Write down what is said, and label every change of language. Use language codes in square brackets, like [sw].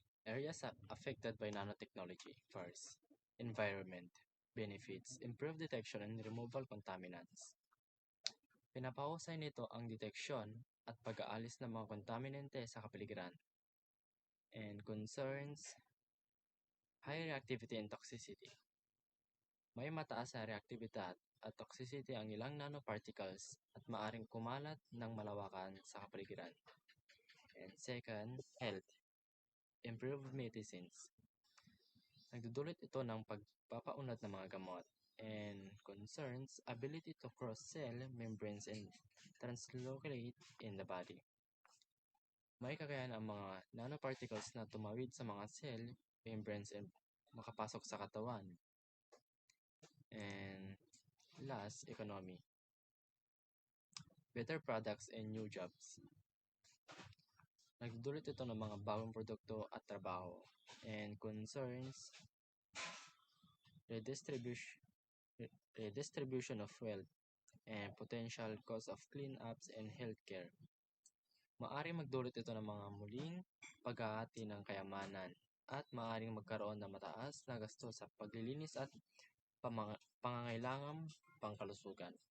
[en] Areas affected by nanotechnology. First, environment. Benefits, improved detection and removal contaminants. [tl] Pinapahusay nito ang deteksyon at pag-aalis ng mga kontaminante sa kapaligiran. [en] And concerns, high reactivity and toxicity. [tl] May mataas na reaktibidad at toxicity ang ilang nanoparticles at maaring kumalat ng malawakan sa kapaligiran. [en] And second, health. Improved medicines. [tl] Nagdudulot ito ng pagpapaunlad ng mga gamot. [en] And concerns, ability to cross cell membranes and translocate in the body. [tl] May kakayahan ang mga nanoparticles na tumawid sa mga cell membranes and makapasok sa katawan. [en] And last, economy. Better products and new jobs. [tl] Nagdudulot ito ng mga bagong produkto at trabaho. [en] And concerns, redistribution of wealth and potential cost of cleanups and healthcare. [tl] Maaring magdulot ito ng mga muling paghahati ng kayamanan at maaring magkaroon ng mataas na gasto sa paglilinis at pangangailangang pangkalusugan.